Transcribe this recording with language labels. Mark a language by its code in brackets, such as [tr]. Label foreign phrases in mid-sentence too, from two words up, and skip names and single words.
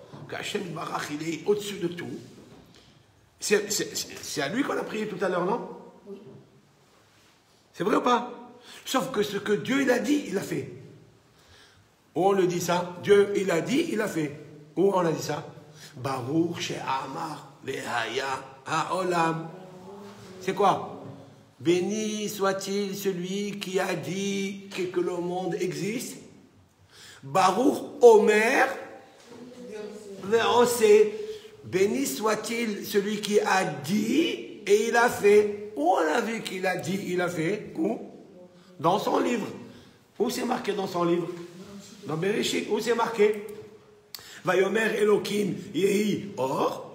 [fr] Que [he] השם ברוך [fr] il est au-dessus de tout. C'est à lui qu'on a prié tout à l'heure, non? Oui. C'est vrai ou pas? Sauf que ce que Dieu il a dit, il a fait. Où on le dit ça? Dieu il a dit, il a fait. Où on a dit ça? [he] ברוך שאמר והיה העולם. [fr] C'est quoi? Béni soit-il celui qui a dit que le monde existe. [he] ברוך אומר ועושה. [fr] Béni soit-il celui qui a dit et il a fait. Où on a vu qu'il a dit, il a fait? Où? Dans son livre. Où c'est marqué dans son livre? Dans Bereshit. Où c'est marqué? [he] ויאמר אלהים יהי אור.